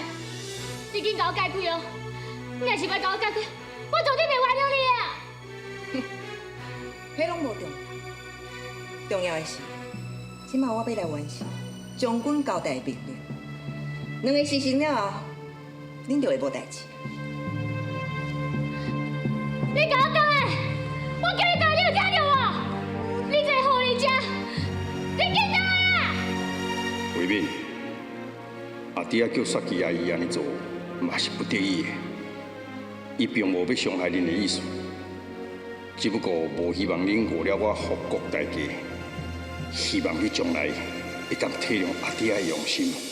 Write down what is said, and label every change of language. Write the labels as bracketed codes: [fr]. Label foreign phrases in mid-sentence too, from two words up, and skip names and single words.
[nan] 你紧甲我解开哦！你若是要甲我解开，我绝对袂原谅你啊！迄拢无重要，重要的是，即马我要来完成将军交代的命令。两个实行了后，恁就会无代志。你甲我讲的，我叫你讲，你有听到无？你这个狐狸精，你紧倒来啊！慧敏，阿爹叫雪琪阿姨安尼做，嘛是不得已的。伊并无要伤害恁的意思，只不过无希望恁误了我复国大计，希望你将来会当体谅阿爹的用心。